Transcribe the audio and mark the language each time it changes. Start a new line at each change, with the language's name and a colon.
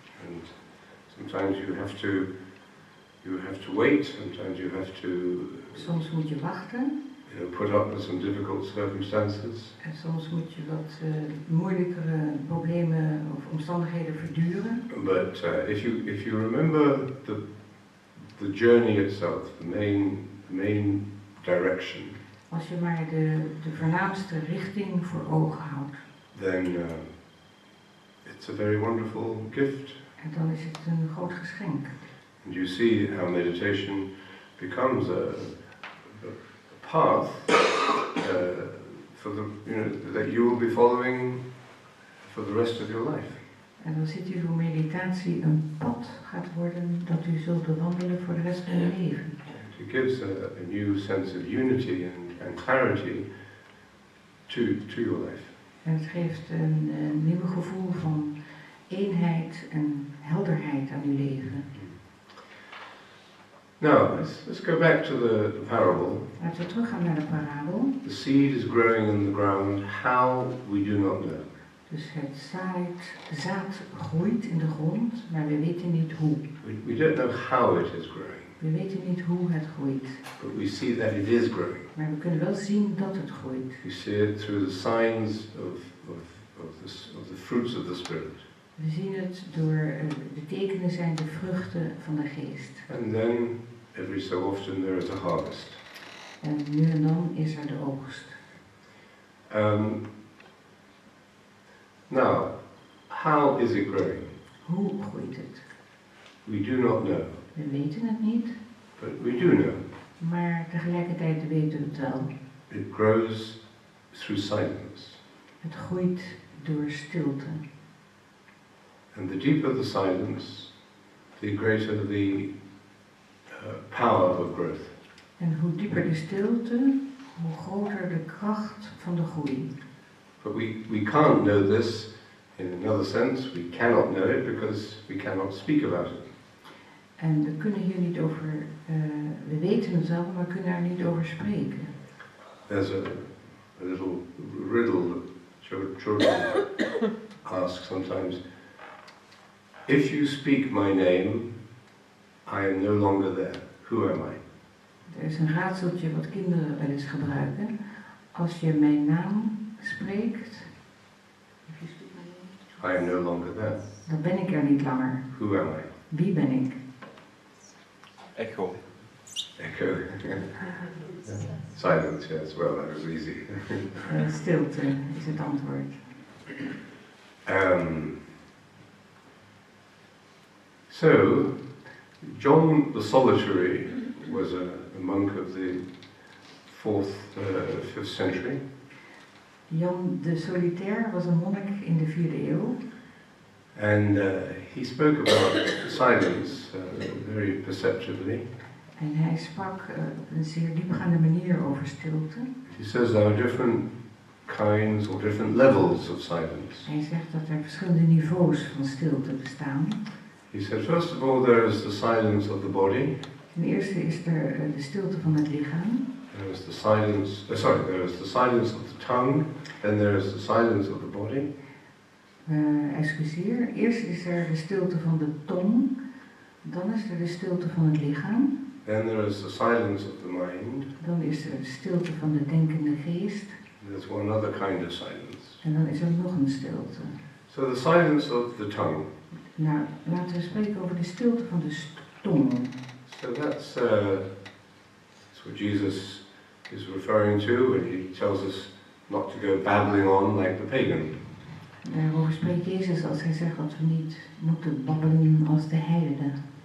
English: And sometimes you have to wait, sometimes you have to
Dutch: Soms moet je wachten
English: put up with some difficult circumstances.
Dutch: en soms moet je wat moeilijkere problemen of omstandigheden verduren.
English: But if you remember the journey itself, the main direction,
Dutch: Als je maar de voornaamste richting voor ogen houdt,
English: then it's a very wonderful gift.
Dutch: en dan is het een groot geschenk.
English: And you see how meditation becomes a path for that you will be following for the rest of your life.
Dutch: En dan ziet u hoe meditatie een pad gaat worden dat u zult bewandelen voor de rest van uw leven.
English: It gives a new sense of unity and clarity to your life.
Dutch: En het geeft een nieuw gevoel van eenheid en helderheid aan uw leven.
English: Now, let's go back to the parable.
Dutch: Laten we teruggaan naar de parabel.
English: The seed is growing in the ground. How, we do not know.
Dutch: Dus het zaad groeit in de grond, maar we weten niet hoe.
English: We don't know how it is growing,
Dutch: We weten niet hoe het groeit.
English: but we see that it is growing.
Dutch: Maar we kunnen wel zien dat het groeit.
English: We see it through the signs of the fruits of the Spirit.
Dutch: We zien het door de tekenen zijn de vruchten van de geest.
English: And then, every so often, there is a harvest.
Dutch: En nu en dan is er de oogst.
English: Now, how is it growing?
Dutch: Hoe groeit het?
English: We do not know,
Dutch: We weten het niet,
English: but we do know.
Dutch: maar tegelijkertijd weten we het wel.
English: It grows through silence.
Dutch: Het groeit door stilte.
English: And the deeper the silence, the greater the power of growth.
Dutch: En hoe dieper de stilte, hoe groter de kracht van de groei.
English: But we can't know this in another sense. We cannot know it because we cannot speak about it.
Dutch: En we kunnen hier niet over, we weten het wel, maar we kunnen er niet over spreken.
English: There's a little riddle that children ask sometimes. If you speak my name, I am no longer there. Who am I?
Dutch: Er is een raadseltje wat kinderen wel eens gebruiken. Als je mijn naam spreekt,
English: if you speak my name, I am no longer there.
Dutch: dan ben ik er niet langer.
English: Who am I?
Dutch: Wie ben ik?
English: Echo.
Dutch: Echo.
English: Silence, yes, well, that was easy.
Dutch: Stilte is het antwoord.
English: So, John the Solitary was a monk of the 5th century.
Dutch: Jan de Solitaire was een monnik in de 4e eeuw.
English: And he spoke about silence very perceptively.
Dutch: En hij sprak op een zeer diepgaande manier over stilte.
English: He says there are different kinds or different levels of silence.
Dutch: Hij zegt dat er verschillende niveaus van stilte bestaan.
English: He said, first of all, there is the silence of the body.
Dutch: Ten eerste is er de stilte van het lichaam.
English: There is the silence, there is the silence of the tongue, then there is the silence of the body.
Dutch: Excuseer. Eerst is er de stilte van de tong. Dan is er de stilte van het lichaam.
English: Then there is the silence of the mind.
Dutch: Dan is er de stilte van de denkende geest.
English: There's one other kind of silence.
Dutch: En dan is er nog een stilte.
English: So the silence of the tongue.
Dutch: Nou, laten we spreken over de stilte van de tong.
English: So that's what Jesus is referring to when he tells us not to go babbling on like the pagan.
Dutch: Daarover spreekt Jezus als hij zegt dat we niet moeten babbelen als de heidenen.